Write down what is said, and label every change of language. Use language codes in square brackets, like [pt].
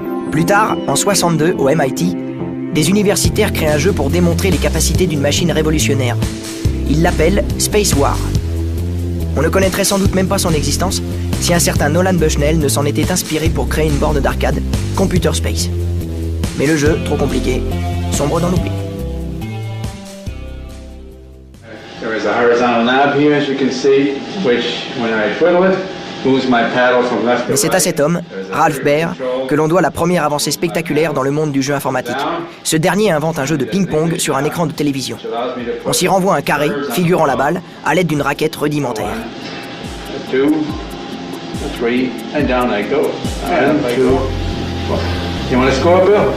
[fr] Plus tard, en 62, au MIT, des universitaires créent un jeu pour démontrer les capacités d'une machine révolutionnaire. Ils l'appellent Space War. On ne connaîtrait sans doute même pas son existence si un certain Nolan Bushnell ne s'en était inspiré pour créer une borne d'arcade, Computer Space. Mais le jeu, trop compliqué, sombre dans l'oubli. [en] There is a horizontal knob here, as you can see, which, when I twiddle it, moves my paddle from left to right. [fr] Mais c'est à cet homme, Ralph Baer, que l'on doit la première avancée spectaculaire dans le monde du jeu informatique. Ce dernier invente un jeu de ping-pong sur un écran de télévision. On s'y renvoie un carré, figurant la balle, à l'aide d'une raquette rudimentaire. [en] 2, 3, and down I go. 1, 2, 3. You want to score, Bill?